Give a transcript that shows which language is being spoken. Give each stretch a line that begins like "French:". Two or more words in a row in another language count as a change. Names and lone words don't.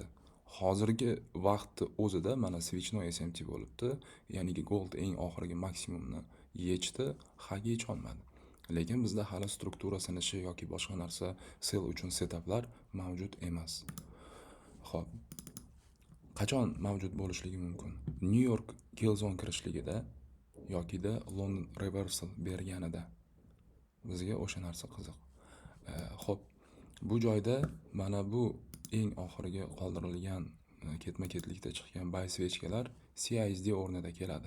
Uzbek: Hozirgi vaqtni o'zida mana switchnoy SMT bo'libdi, ya'ni Gold eng oxirgi maksimumni yechdi, Hga yech olmadi. Lekin bizda hali struktura sinishi yoki boshqa narsa sell uchun setuplar mavjud emas. Xo'p, qachon mavjud bo'lishligi mumkin?
English: New York kill zone
Uzbek: kirishligida yokida
English: London reversal
Uzbek: berganida bizga o'sha narsa qiziq. Xo'p, bu joyda mana bu eng oxirgi qoldirilgan ketma-ketlikda chiqqan buy swechkalar CISD o'rnida keladi.